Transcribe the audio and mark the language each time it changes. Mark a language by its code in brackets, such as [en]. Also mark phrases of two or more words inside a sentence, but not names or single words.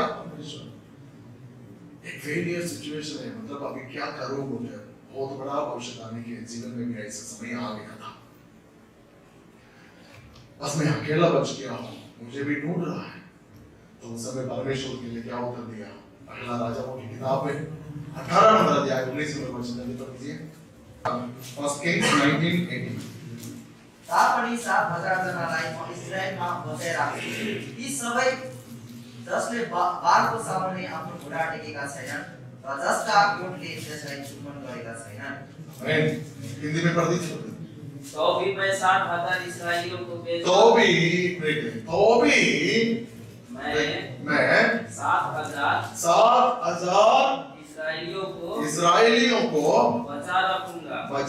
[hi] परमेश्वर एक [en] failure situation [hi] है, मतलब अभी क्या करूं, मुझे बहुत बड़ा भविष्यवाणी के जीवन में भी ऐसा समय आ गया था, बस मैं अकेला बच गया हूं, मुझे भी ढूंढ रहा है। तो उस समय परमेश्वर के लिए क्या उत्तर दिया? पहला राजाओं की किताब में 18 नंबर अध्याय 19 नंबर वचन पढ़ लीजिए। फर्स्ट किंग्स 19:18। [ne] तापनि 7,000 जनालाई म इस्राएलमा बचाइ राख्छु, यी सबै जसले बालको सामुन्ने आफ्नो घुँडा टेकेका छैनन् र जसका कोटले त्यसलाई चुम्बन गरेका छैनन्। [hi] आमीन। हिंदी में पढ़ दीजिए। तो भी मैं 60,000 इसराइलियों को भेज तो भी मैं 7,000 इसराइलियों को बचा रखूंगा